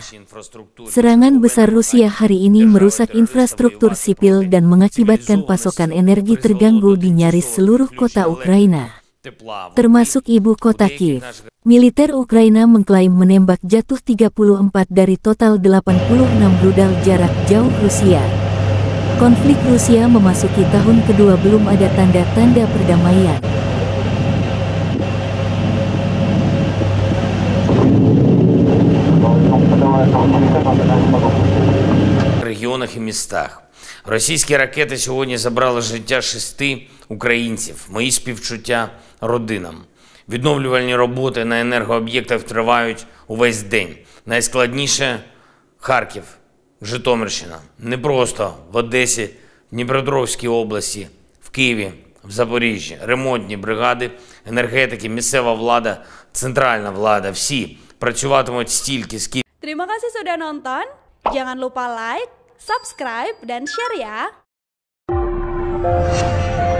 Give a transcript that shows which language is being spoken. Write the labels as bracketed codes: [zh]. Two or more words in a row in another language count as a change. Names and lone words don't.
[id] Serangan besar Rusia hari ini merusak infrastruktur sipil dan mengakibatkan pasokan energi terganggu di nyaris seluruh kota Ukraina, termasuk ibu kota Kiev. Militer Ukraina mengklaim menembak jatuh 34 dari total 86 rudal jarak jauh Rusia. Konflik Rusia memasuki tahun kedua belum ada tanda-tanda perdamaian. [uk] В регіонах і містах. Російські ракети сьогодні забрали життя 6 українців. Мої співчуття родинам. Відновлювальні роботи на енергооб'єктах тривають увесь день. Найскладніше – Харків, Житомирщина. Не просто в Одесі, Дніпропетровській області, в Києві, в Запоріжжі. Ремонтні бригади, енергетики, місцева влада, центральна влада – всі працюватимуть стільки, скільки. [id] Terima kasih sudah nonton. Jangan lupa like, subscribe, dan share ya.